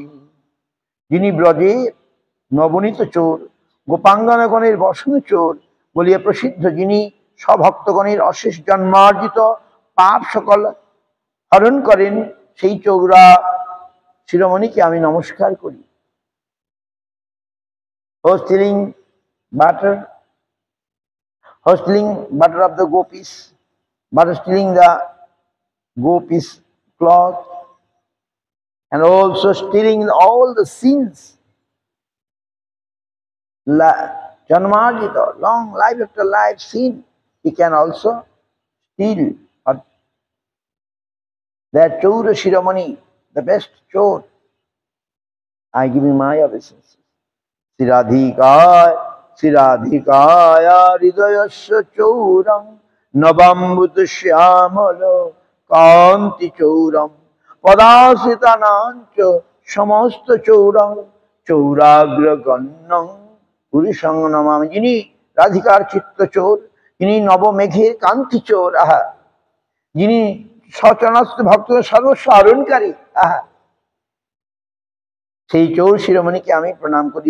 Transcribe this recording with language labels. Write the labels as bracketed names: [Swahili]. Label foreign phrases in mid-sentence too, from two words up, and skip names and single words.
[Bangla] যিনি ব্রজে নবনীত চোর, গোপাঙ্গনাগণের বসন চোর বলিয়া প্রসিদ্ধ, যিনি স্বভক্তগণের অশেষ জন্মার্জিত পাপ সকল হরণ করেন, সেই চৌরা শিরোমণিকে আমি নমস্কার করি। [English] Stealing butter, stealing butter of the gopis, but stealing the gopis cloth, and also stealing all the sins, janmarjita, long life after life sin, he can also steal. Or that Chaura Shiromani, the best chor, I give him my obeisance. [Sanskrit] श्रीराधिकाया हृदयस्य चौरं, नवाम्बुद श्यामल कान्ति चौरं, पदाश्रितानां च समस्त चौरं, চৌরাগ্রগণ্যং পুরুষং নমামি। [Bangla] যিনি রাধিকার চিত্ত চোর, যিনি নবমেঘের কান্তি চোর, আহা, যিনি সচরাচর ভক্তদের সর্বস্ব হরণকারী, আহা, সেই চৌর শিরোমণিকে আমি প্রণাম করি।